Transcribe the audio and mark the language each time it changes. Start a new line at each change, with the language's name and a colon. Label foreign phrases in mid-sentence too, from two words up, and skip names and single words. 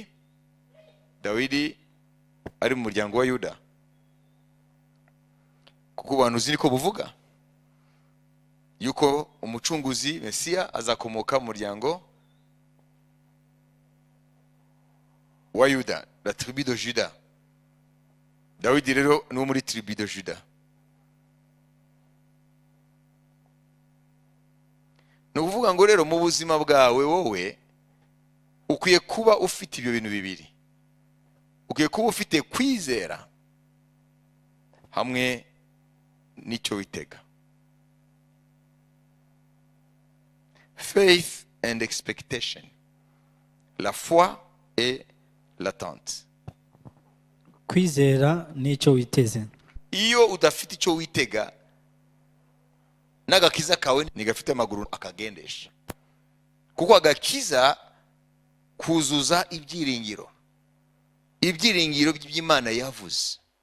Kinyarwanda: Dawidi ari mu muryango wa Yuda, kuko abantu uzi niko buvuga yuko umucunguzi Mesiya azakomoka mu muryango wa Yuda,
French: la tribu de Juda.
Kinyarwanda: Dawidi rero ni muri
French: tribu de Juda.
Kinyarwanda: Ni ukuvuga ngo rero mu buzima bwawe wowe ukwiye kuba ufite ibyo bintu bibiri. Ukwiye kuba ufite kwizera hamwe n'icyo witega.
English: Faith and expectation.
French: La foi et l'attente.
Kinyarwanda: Kwizera n'icyo witeze. Iyo udafite icyo witega, n'agakiza kawe ntigafite amaguru akagendesha. Kuko agakiza kuzuza ibyiringiro. Ibyiringiro by'Imana yavuze.